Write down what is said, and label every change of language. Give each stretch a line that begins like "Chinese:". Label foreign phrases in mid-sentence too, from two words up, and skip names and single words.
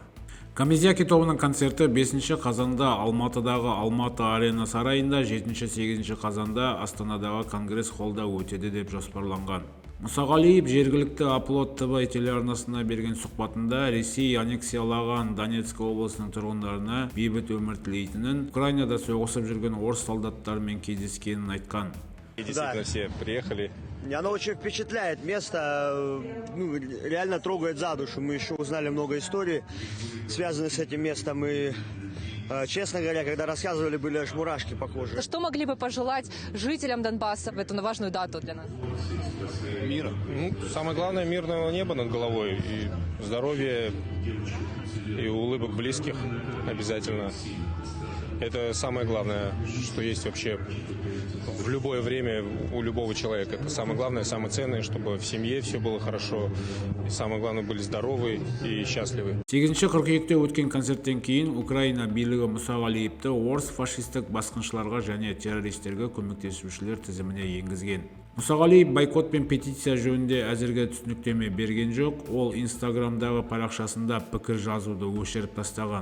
Kazakh: Камызяки тобының концерті 5 қазанда Алматыдағы Алматы Арена сарайында, 7-8 қазанда Астанадағы Конгресс холлда өтеді деп жоспарланған. Мұсағалиев жергілікті Upload ТВ телеарнасына берген сұхбатында Ресей аннексиялаған Донецк облысының тұрғындарына бейбіт өмір тілейтінін, Украинада соғысып жүрген орыс солдаттарымен кездескенін айтқан.
Russian: Действительно, все приехали. Оно очень впечатляет место, реально трогает за душу. Мы еще узнали много историй, связанных с этим местом. И, честно говоря, когда рассказывали, были аж мурашки по коже. Что могли бы пожелать жителям Донбасса в эту важную дату для нас? Мира. Самое главное — мирного неба над головой. И здоровья, и улыбок близких обязательно. Это самое главное, что есть вообще в любое время у любого человека. Это самое главное, самое ценное, чтобы в семье все было хорошо. И самое главное, были здоровы и счастливы.
Kazakh: 8 қыркүйекте өткен концерттен кейін Украина билігі Мұсағалиевті орыс фашистік басқыншыларға және террористерге көмектесушілер тізіміне енгізген. Мұсағалиев бойкот пен петиция жөнінде әзірге түсініктеме берген жоқ. Ол Инстаграмдағы парақшасында пікір жазуды өшіріп тастаған.